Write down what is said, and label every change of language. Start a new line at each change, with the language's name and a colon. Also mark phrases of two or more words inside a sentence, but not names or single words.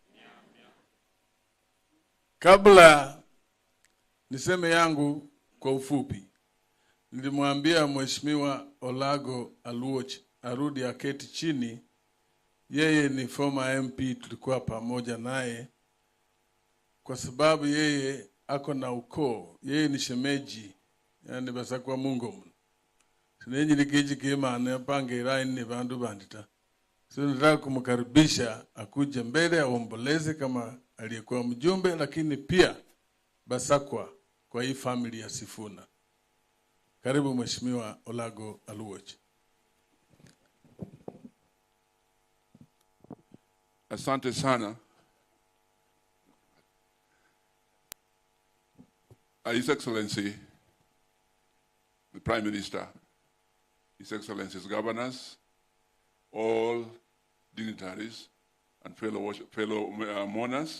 Swahili: Kabla niseme yangu kwa ufupi, nilimwambia Mheshimiwa Olago Aluoch arudi aketi chini. Yeye ni
English: former MP,
Swahili: tulikuwa pamoja naye kwa sababu yeye ako na ukoo. Yeye ni shemeji yani basakwa mungu.
Luyia: Sinenyi likiji kima anepange iraini ni vandu bandita.
Swahili: So nataka kumkaribisha akuje mbele aomboleze kama aliyekuwa mjumbe, lakini pia basakwa kwa hii family ya Sifuna. Karibu Mheshimiwa Olago Aluoch. Asante sana.
English: His Excellency, the Prime Minister, His Excellency's governors, all dignitaries and fellow mourners.